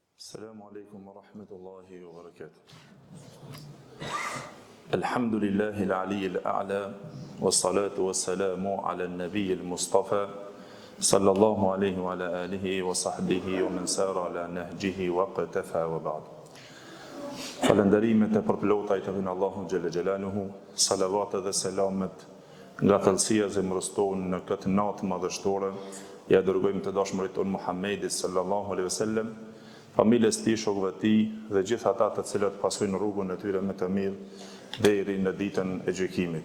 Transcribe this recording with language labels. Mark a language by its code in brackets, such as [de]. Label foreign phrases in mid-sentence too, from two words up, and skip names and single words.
[ar] السلام عليكم ورحمة الله وبركاته. الحمد لله العلي الأعلى والصلاة والسلام على النبي المصطفى صلى الله عليه وعلى آله وصحبه ومن سار على نهجه واقتفى وبعد. [sq] Falënderimet e përplota i të vinë Allahu [ar] جل جلاله, [sq] salavat dhe selamet nga thellësia e zemrës tonë në këtë natë madhështore, ja dërgojmë të dashmërit tonë Muhammedit [ar] صلى الله عليه وسلم, [sq] familjes tij, shokëve të tij dhe gjithë ata të cilët pasojnë rrugën e tyre më të mirë deri në ditën e gjykimit.